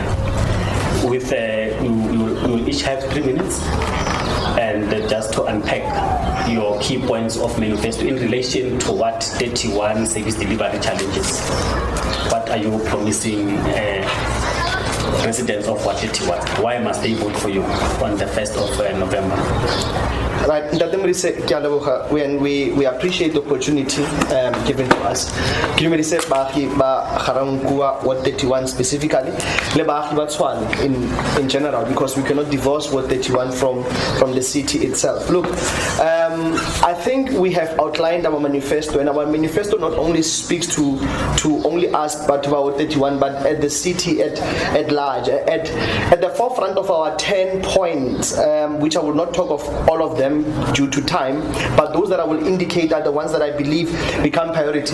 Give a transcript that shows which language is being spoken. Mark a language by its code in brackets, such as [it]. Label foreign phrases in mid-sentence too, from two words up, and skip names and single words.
[en] You will each have 3 minutes, and just to unpack your key points of manifesto in relation to what 31 service delivery challenges. What are you promising residents of Ward 31? Why must they vote for you on the 1st of November? Right, when we appreciate the opportunity given to us. Ga-Rankwa, Ward 31 specifically, Tshwane in general, because we cannot divorce Ward 31 from the city itself. Look, I think we have outlined our manifesto, and our manifesto not only speaks to only us, but to Ward 31, but at the city at large. At the forefront of our 10 points, which I will not talk of all of them due to time, but those that I will indicate are the ones that I believe become priority.